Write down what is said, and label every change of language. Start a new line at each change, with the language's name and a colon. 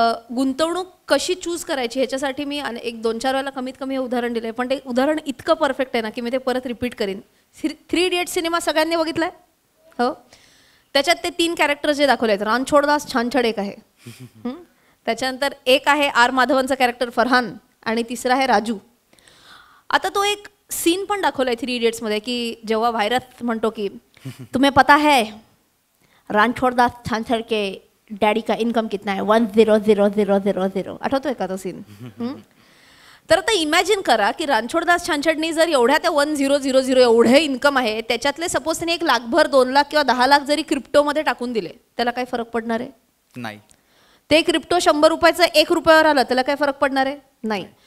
Marathi: गुंतवणूक कशी चूज करायची ह्याच्यासाठी मी एक 2-4 वेळेला कमीत कमी हे उदाहरण दिलंय, पण ते उदाहरण इतकं परफेक्ट आहे ना की मी ते परत रिपीट करीन. 3 इडियट्स सिनेमा सगळ्यांनी बघितलाय? हो. त्याच्यात ते 3 कॅरेक्टर जे दाखवले आहेत, रणछोडदास छानछड एक आहे, त्याच्यानंतर एक आहे आर माधवनचा कॅरेक्टर फरहान आणि तिसरा आहे राजू. आता तो एक सीन पण दाखवलाय 3 इडियट्स मध्ये की जेव्हा व्हायरस म्हणतो की
Hindi: तुम्हें पता है रणछोडदास छानछड के डॅडी का इन्कम कितना है
Marathi: 100000. आठवतोय का तो सीन? तर आता इमॅजिन करा की रणछोडदास छानछडनी जर एवढ्या त्या 1000 एवढे इन्कम आहे, त्याच्यातले सपोज त्याने 1 लाखभर 2 लाख किंवा 10 लाख जरी क्रिप्टोमध्ये टाकून दिले, त्याला काय फरक पडणार आहे? नाही. ते क्रिप्टो 100 रुपयाचं 1 रुपयावर आलं, त्याला काय फरक पडणार आहे? नाही.